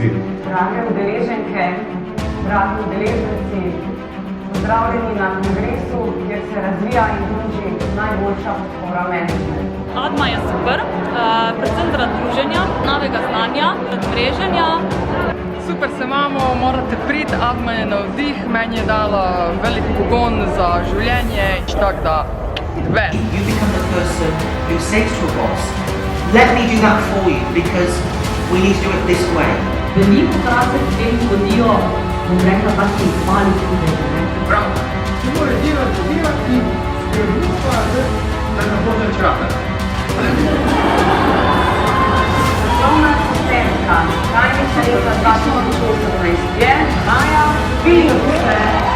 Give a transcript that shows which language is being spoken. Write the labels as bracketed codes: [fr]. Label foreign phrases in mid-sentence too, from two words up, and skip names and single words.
[sl] Drage udeleženke, dragi udeleženci, pozdravljeni na kongresu, kjer se razvija in druži najboljša podpora menedžmentu. ADMA je super, predvsem zaradi druženja, novega znanja, mreženja. Super se imamo, morate priti, ADMA je navdih, meni je dala velik pogon za življenje, tako da ves. [en] You become the person who says to a boss, let me do that for you because we need to do it this way. [sl] Veliko krat se potem zgodijo, bom rekla, taki mali čudeži. Prav, če mora delati, skrbi pa, da ne bo več rada. Poslovna asistentka, tajnica leta 2018 je Maja Filuše.